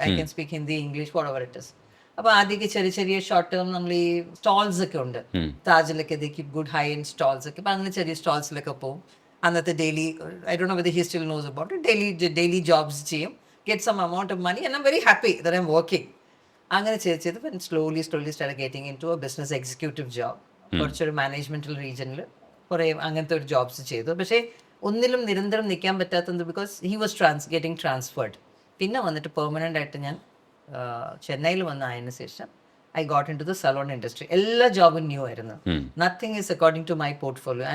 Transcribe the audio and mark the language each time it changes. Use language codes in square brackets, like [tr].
[en] I can speak Hindi, English, whatever it is. [ml] അപ്പോൾ ആദ്യമൊക്കെ ചെറിയ [en] short term [ml] നമ്മൾ ഈ സ്റ്റോൾസ് ഒക്കെ ഉണ്ട്, താജിലൊക്കെ [en] They good high end stalls ഒക്കെ. [ml] അപ്പം അങ്ങനെ ചെറിയ സ്റ്റോൾസിലൊക്കെ പോകും. അന്നത്തെ [en] daily I don't know whether he still knows about it, [ml] daily jobs ചെയ്യും, [en] get some amount of money, and I'm very happy that I'm working. [ml] അങ്ങനെ ചെയ്ത് [en] when slowly started getting into a business executive job. [ml] കുറച്ചൊരു മാനേജ്മെന്റൽ റീജിയനിൽ കുറേ അങ്ങനത്തെ ഒരു jobs ചെയ്തു. പക്ഷേ ഒന്നിലും നിരന്തരം നിൽക്കാൻ പറ്റാത്തത് [en] Because he was getting transferred. [ml] പിന്നെ വന്നിട്ട് പെർമനൻ്റ് ആയിട്ട് ഞാൻ ചെന്നൈയിൽ വന്നതിന് ശേഷം [en] I got into the salon industry. [ml] എല്ലാ ജോബും ന്യൂ ആയിരുന്നു. [en] Nothing is according to my portfolio.